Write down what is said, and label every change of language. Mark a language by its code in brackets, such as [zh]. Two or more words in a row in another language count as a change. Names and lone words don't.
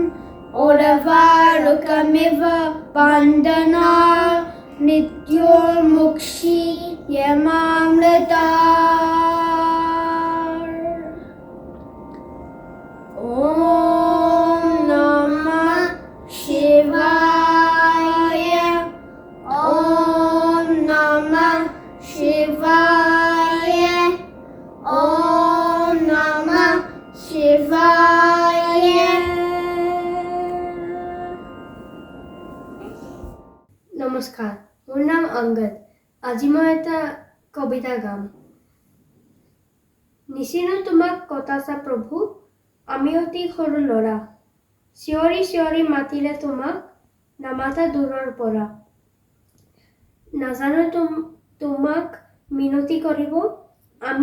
[sa] उर्वारुकमिव बन्धना नित्योमुक्षि याममृतार् ॐ नमः शिवाय ॐ नमः शिवाय ॐ नमः शिवाय [as] নমস্কাৰ মোৰ নাম অংগদ আজি মই এটা কবিতা গাম নিচিনো তোমাক কটাছা প্ৰভু আমি অতি সৰু ল'ৰা চিঞৰি চিঞৰি মাতিলে তোমাক নামাতা দূৰৰ পৰা নাজানো তোমাক মিনতি কৰিব আমি